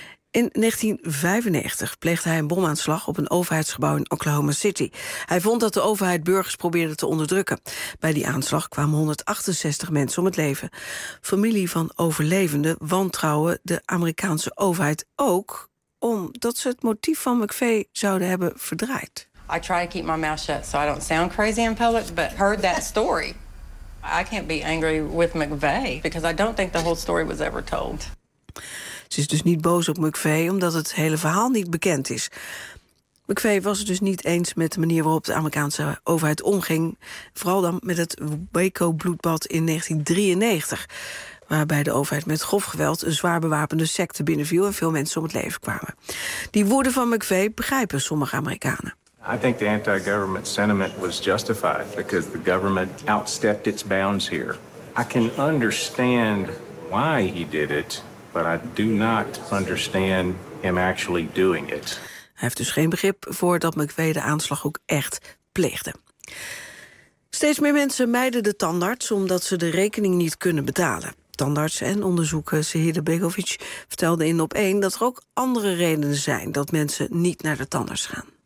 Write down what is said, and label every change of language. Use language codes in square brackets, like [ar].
[nl] In 1995 pleegde hij een bomaanslag op een overheidsgebouw in Oklahoma City. Hij vond dat de overheid burgers probeerde te onderdrukken. Bij die aanslag kwamen 168 mensen om het leven. Familie van overlevenden wantrouwen de Amerikaanse overheid ook, omdat ze het motief van McVeigh zouden hebben verdraaid. [en] I try to keep my mouth shut so I don't sound crazy in public, but heard that story. I can't be angry with McVeigh because I don't think the whole story was ever told. [nl] Ze is dus niet boos op McVeigh, omdat het hele verhaal niet bekend is. McVeigh was het dus niet eens met de manier waarop de Amerikaanse overheid omging. Vooral dan met het Waco-bloedbad in 1993. Waarbij de overheid met grof geweld een zwaar bewapende secte binnenviel en veel mensen om het leven kwamen. Die woorden van McVeigh begrijpen sommige Amerikanen. [en] I think the anti-government sentiment was justified because the government outstepped its bounds here. I can understand why he did it, but I do not understand him actually doing it. [nl] Hij heeft dus geen begrip voor dat McVeigh de aanslag ook echt pleegde. Steeds meer mensen mijden de tandarts omdat ze de rekening niet kunnen betalen. Tandarts en onderzoeker Sehida Begovic vertelde in Op 1 dat er ook andere redenen zijn dat mensen niet naar de tandarts gaan.